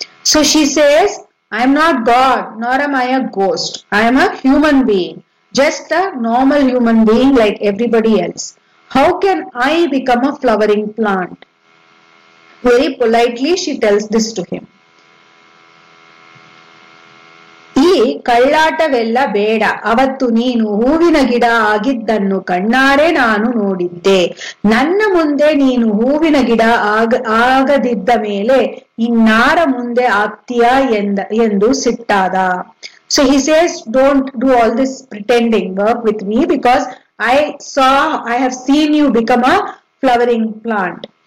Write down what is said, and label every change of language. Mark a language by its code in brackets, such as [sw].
[en] So she says, I am not God, nor am I a ghost. I am a human being, just a normal human being like everybody else. How can I become a flowering plant? Very politely she tells this to him. [kn] ಈ ಕಳ್ಳಾಟವೆಲ್ಲ ಬೇಡ. ಅವತ್ತು ನೀನು ಹೂವಿನ ಗಿಡ ಆಗಿದ್ದನ್ನು ಕಣ್ಣಾರೆ ನಾನು ನೋಡಿದ್ದೆ. ನನ್ನ ಮುಂದೆ ನೀನು ಹೂವಿನ ಗಿಡ ಆಗದಿದ್ದ ಮೇಲೆ ಇನ್ನಾರ ಮುಂದೆ ಆಗ್ತೀಯಾ ಎಂದು ಸಿಟ್ಟಾದ. [en] So he says, don't do all this pretending work with me, because I have seen you become a flowering plant.